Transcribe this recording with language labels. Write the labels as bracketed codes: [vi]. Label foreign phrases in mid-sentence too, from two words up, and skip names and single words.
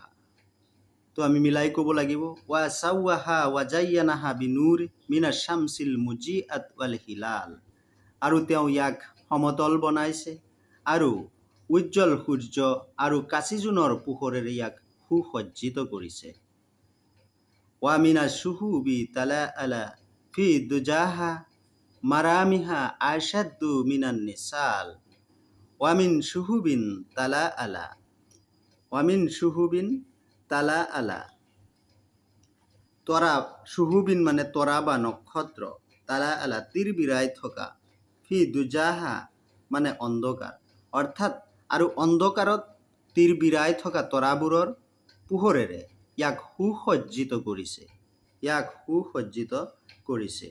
[as] তো আমি মিলাই ক'ব লাগিব [ar] وسواها وزينها بنور من الشمس المضيئة والهلال. [as] আৰু তেওঁ ইয়াক সমতল বনাইছে আৰু উজ্জ্বল সূৰ্য আৰু কাচি জোনৰ পোহৰেৰে ইয়াক সুসজ্জিত কৰিছে। [ar] ومن شهب تلألأ في دجاها مراميها أشد من النصال. ومن شهب تلألأ, ومن شهب تلألأ, [as] তৰা, শুহুবিন মানে তৰা বা নক্ষত্ৰ, তালাআলা তীৰ বিৰাই থকা, [ar] في دجاها [as] মানে অন্ধকাৰ, অৰ্থাৎ আৰু অন্ধকাৰত তীৰ বিৰাই থকা তৰাবোৰৰ পোহৰেৰে ইয়াক সুসজ্জিত কৰিছে, ইয়াক সুসজ্জিত কৰিছে।